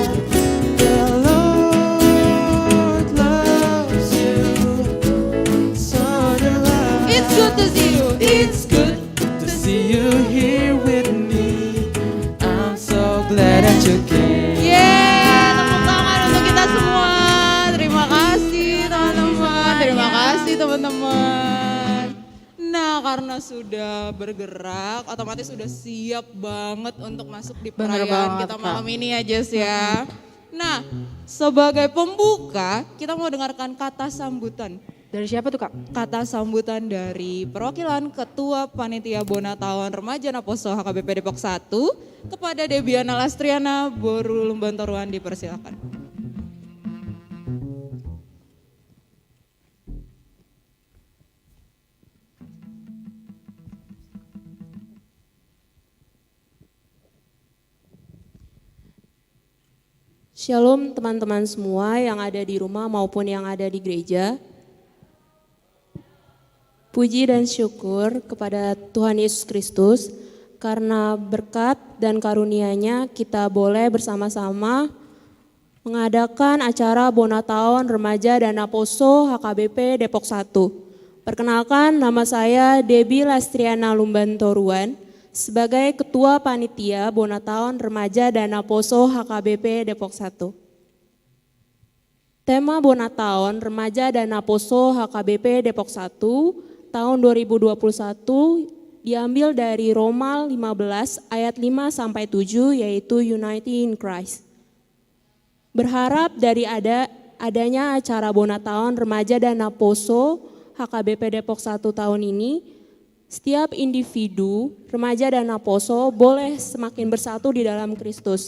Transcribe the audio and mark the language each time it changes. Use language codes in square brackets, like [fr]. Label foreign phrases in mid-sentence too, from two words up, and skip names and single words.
[en] The Lord loves you, so do I. It's good to see you. It's good to see you here with me. I'm so glad that you came. Yeah, [id] tepuk tangan untuk kita semua. Terima kasih teman-teman. Terima kasih teman-teman. Nah, karena sudah bergerak, otomatis sudah siap banget untuk masuk di Bener perayaan banget, kita Kak. malam ini ya, Jess ya. Nah, sebagai pembuka, kita mau dengarkan kata sambutan. Dari siapa tuh Kak? Kata sambutan dari perwakilan Ketua Panitia Bonataon Remaja Naposo HKBP Depok 1 kepada Debiana Lastriana Boru Lumbantoruan, dipersilakan. Shalom teman-teman semua yang ada di rumah maupun yang ada di gereja. Puji dan syukur kepada Tuhan Yesus Kristus karena berkat dan karunia-Nya kita boleh bersama-sama mengadakan acara Bonataon Remaja dan Naposo HKBP Depok 1. Perkenalkan, nama saya Debi Lastriana Lumbantoruan sebagai Ketua Panitia Bonataon Remaja dan Naposo HKBP Depok 1. Tema Bonataon Remaja dan Naposo HKBP Depok 1 tahun 2021 diambil dari Roma 15 ayat 5 sampai 7 yaitu [en] Unity in Christ. [id] Berharap dari adanya acara Bonataon Remaja dan Naposo HKBP Depok 1 tahun ini, setiap individu, remaja dan naposo boleh semakin bersatu di dalam Kristus.